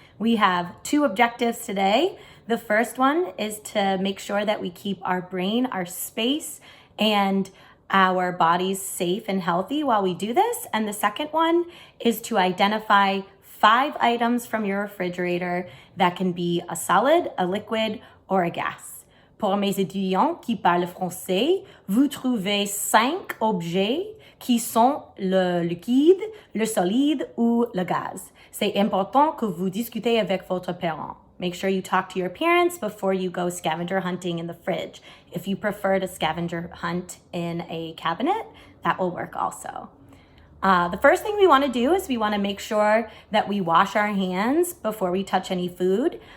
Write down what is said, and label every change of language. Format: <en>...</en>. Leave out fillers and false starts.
<en>We have two objectives today. The first one is to make sure that we keep our brain, our space, and our bodies safe and healthy while we do this. And the second one is to identify 5 items from your refrigerator that can be a solid, a liquid, or a gas.</en> <fr>Pour mes étudiants qui parlent français, vous trouvez 5 objets qui sont le liquide, le solide ou le gaz. C'est important que vous discutez avec votre parent.</fr> <en>Make sure you talk to your parents before you go scavenger hunting in the fridge. If you prefer to scavenger hunt in a cabinet, that will work also. The first thing we want to do is we want to make sure that we wash our hands before we touch any food.</en>